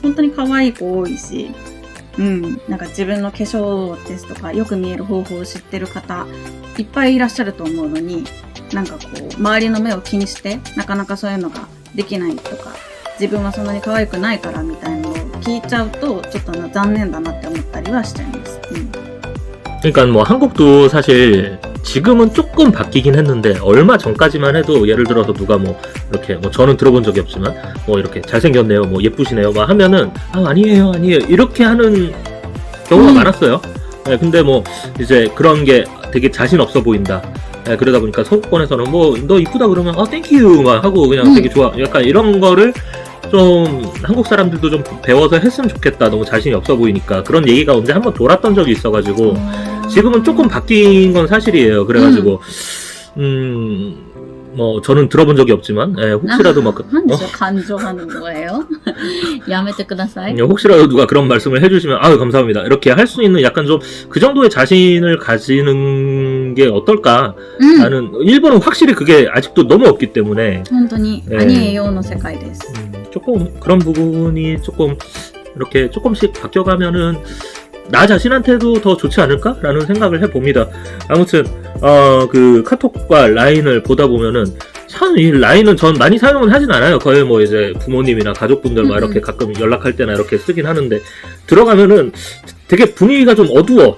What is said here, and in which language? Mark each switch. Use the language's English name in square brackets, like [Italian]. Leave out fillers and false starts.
[Japanese] 本当に可愛い子多いし、なんか自分の化粧ですとかよく見える方法を知ってる方いっぱいいらっしゃると思うのに、なんかこう周りの目を気にしてなかなかそういうのができないとか、自分はそんなに可愛くないからみたいなのを聞いちゃうとちょっと残念だなって思ったりはしちゃいます。 [Korean] 그러니까 뭐 한국도 사실 지금은 조금 바뀌긴 했는데 얼마 전까지만 해도 예를 들어서 누가 뭐 이렇게 뭐 저는 들어본 적이 없지만 뭐 이렇게 잘생겼네요, 뭐 예쁘시네요, 막 하면은 아니에요 이렇게 하는 경우가 많았어요. 네, 근데 뭐 이제 그런 게 되게 자신 없어 보인다. 네, 그러다 보니까 서구권에서는 뭐 너 이쁘다 그러면 땡큐 막 하고 그냥 되게 좋아, 약간 이런 거를 좀 한국 사람들도 좀 배워서 했으면 좋겠다. 너무 자신이 없어 보이니까. 그런 얘기가 언제 한번 돌았던 적이 있어가지고 지금은 조금 바뀐 건 사실이에요. 그래가지고 뭐 저는 들어본 적이 없지만 혹시라도 막 간조하는 거예요? [Japanese] やめてください. [Korean] 혹시라도 누가 그런 말씀을 해주시면 아유 감사합니다. 이렇게 할 수 있는 약간 좀 그 정도의 자신을 가지는 게 어떨까? 라는 일본은 확실히 그게 아직도 너무 없기 때문에 [Japanese] 本当に 아니에요の世界です. [Korean] 조금 그런 부분이 조금 이렇게 조금씩 바뀌어가면은 나 자신한테도 더 좋지 않을까라는 생각을 해봅니다. 아무튼 그 카톡과 라인을 보다 보면은 참 이 라인은 전 많이 사용은 하진 않아요. 거의 뭐 이제 부모님이나 가족분들 막 이렇게 가끔 연락할 때나 이렇게 쓰긴 하는데 들어가면은 되게 분위기가 좀 어두워.